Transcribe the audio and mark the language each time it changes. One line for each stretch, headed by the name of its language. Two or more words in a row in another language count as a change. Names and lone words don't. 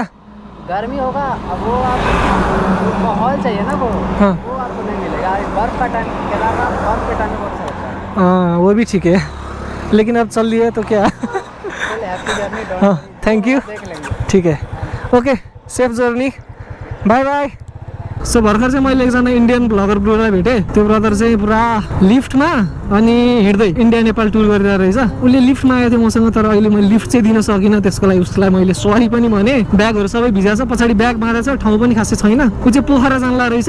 Hindi: गर्मी होगा, अब वो आप माहौल चाहिए ना वो, हाँ वो आपको नहीं मिलेगा। बर्फ का टाइम, केदारनाथ बर्फ के टाइम में बहुत अच्छा होता है। हाँ वो भी ठीक है, लेकिन अब चल रही है तो क्या। चलिए
English: happy journey,
Hindi: हाँ
English: thank you,
Hindi: देख लेंगे। ठीक है
English: okay, safe journey, bye bye.
Nepali: सो भर्खर चाहिँ मैले एकजना
English: Indian blogger
Nepali: ब्रोलाई भेटेँ। त्यो ब्रदर चाहिँ पुरा लिफ्टमा अनि हिँड्दै इन्डिया नेपाल टुर गरिरहेको रहेछ। उसले लिफ्टमा आएको थियो मसँग, तर अहिले मैले लिफ्ट चाहिँ दिन सकिनँ। त्यसको लागि उसलाई मैले सरी पनि भने। ब्यागहरू सबै भिजा छ, पछाडि ब्याग बाँधेको छ, ठाउँ पनि खासै छैन। ऊ चाहिँ पोखरा जानला रहेछ।